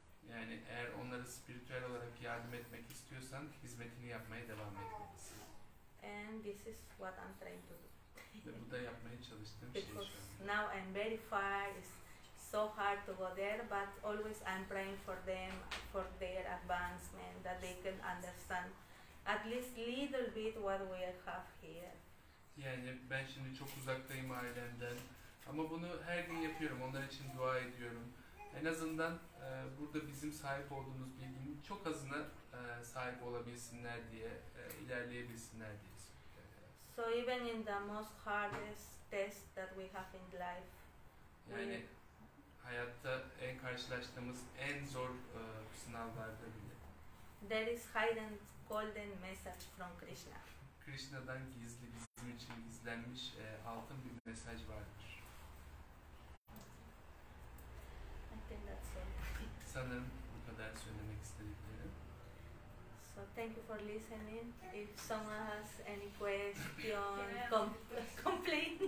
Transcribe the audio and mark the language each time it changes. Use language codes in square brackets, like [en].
[tr] Yani eğer onlara spiritüel olarak yardım etmek istiyorsan hizmetini yapmaya devam etmelisin. [en] And this is what I'm trying to do. [tr] Ve bu da yapmaya çalıştığım şey [en] Because [tr] şu an. [en] now I'm very far, it's so hard to go there, but always I'm praying for them, for their advancement, that they can understand at least little bit what we have here. [tr] Yani ben şimdi çok uzaktayım ailemden ama bunu her gün yapıyorum, onlar için dua ediyorum. En azından burada bizim sahip olduğumuz bilginin çok azına sahip olabilsinler diye, ilerleyebilsinler diye. [en] So even in the most hardest test that we have in life, [tr] Yani hayatta en karşılaştığımız en zor sınavlarda bile [en] there is hidden golden message from Krishna. [tr] Krishna'dan gizli, bizim için gizlenmiş altın bir mesaj vardır. [en] I think that's all. [tr] Sanırım bu kadar söylemek istediklerim. [en] So thank you for listening. If someone has any question, complaint,